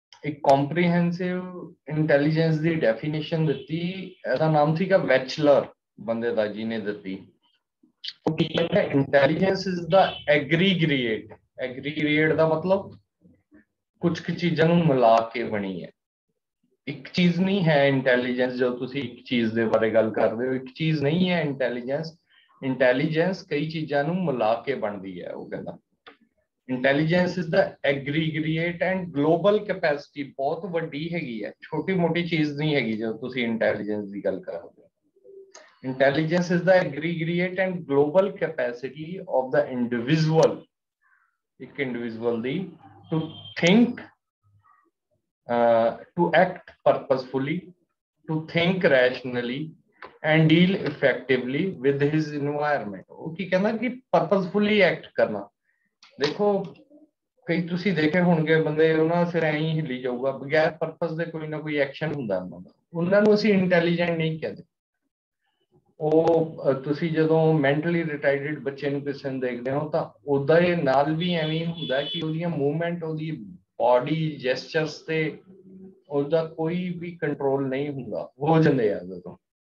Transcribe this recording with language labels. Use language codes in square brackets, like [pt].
[pa] ਇੱਕ comprehensive intelligence ਦੀ definition ਦਿੱਤੀ ਇਹਦਾ ਨਾਮ ਸੀਗਾ ਵੈਚਲਰ ਬੰਦੇ ਦਾ ਜਿਹਨੇ ਦਿੱਤੀ ਉਹ ਕੀ ਕਹਿੰਦਾ [en] intelligence is the aggregate [pa] aggregate ਦਾ ਮਤਲਬ ਕੁਝ ਕੁ ਚੀਜ਼ਾਂ ਨੂੰ ਮਿਲਾ ਕੇ ਬਣੀ ਹੈ ਇੱਕ ਚੀਜ਼ ਨਹੀਂ ਹੈ ਇੰਟੈਲੀਜੈਂਸ ਜੋ ਤੁਸੀਂ ਇੱਕ ਚੀਜ਼ ਦੇ ਬਾਰੇ ਗੱਲ ਕਰਦੇ ਹੋ ਇੱਕ ਚੀਜ਼ ਨਹੀਂ ਹੈ ਇੰਟੈਲੀਜੈਂਸ ਇੰਟੈਲੀਜੈਂਸ ਕਈ ਚੀਜ਼ਾਂ ਨੂੰ ਮਿਲਾ ਕੇ ਬਣਦੀ ਹੈ। ਉਹ ਕਹਿੰਦਾ [en] intelligence is the aggregate and global capacity, [pa] ਬਹੁਤ ਵੱਡੀ ਹੈਗੀ ਹੈ, ਛੋਟੀ ਮੋਟੀ ਚੀਜ਼ ਨਹੀਂ ਹੈਗੀ ਜਦੋਂ ਤੁਸੀਂ ਇੰਟੈਲੀਜੈਂਸ ਦੀ ਗੱਲ ਕਰਦੇ ਹੋ। [en] Intelligence is the aggregate and global capacity of the individual, [hi] एक [en] individual [pa] ਦੀ [en] to think, to act purposefully, to think rationally and deal effectively with his environment। [pa] ਉਹ ਕੀ ਕਹਿੰਦਾ ਕਿ [en] purposefully act [pa] ਕਰਨਾ। ਦੇਖੋ ਕਈ ਤੁਸੀਂ ਦੇਖੇ ਹੋਣਗੇ ਬੰਦੇ ਉਹਨਾਂ ਸਿਰ ਐਂ ਹੀ ਹਿੱਲੀ ਜਾਊਗਾ, ਬਗੈਰ ਪਰਪਸ ਦੇ ਕੋਈ ਨਾ ਕੋਈ ਐਕਸ਼ਨ ਹੁੰਦਾ ਉਹਨਾਂ ਨੂੰ ਅਸੀਂ ਇੰਟੈਲੀਜੈਂਟ ਨਹੀਂ ਕਹਿੰਦੇ। ਉਹ ਤੁਸੀਂ ਜਦੋਂ ਮੈਂਟਲੀ ਰਿਟਾਰਡਡ ਬੱਚੇ ਨੂੰ ਕਿਸੇ ਨੂੰ ਦੇਖਦੇ ਹੋ ਤਾਂ ਉਹਦਾ ਇਹ ਨਾਲ ਵੀ ਐਵੇਂ ਹੁੰਦਾ ਕਿ ਉਹਦੀਆਂ ਮੂਵਮੈਂਟ, ਉਹਦੀ ਬਾਡੀ ਜੈਸਚਰਸ ਤੇ ਉਹਦਾ ਕੋਈ ਵੀ ਕੰਟਰੋਲ ਨਹੀਂ ਹੁੰਦਾ, ਹੋ ਜਾਂਦੇ ਆ ਜਦੋਂ।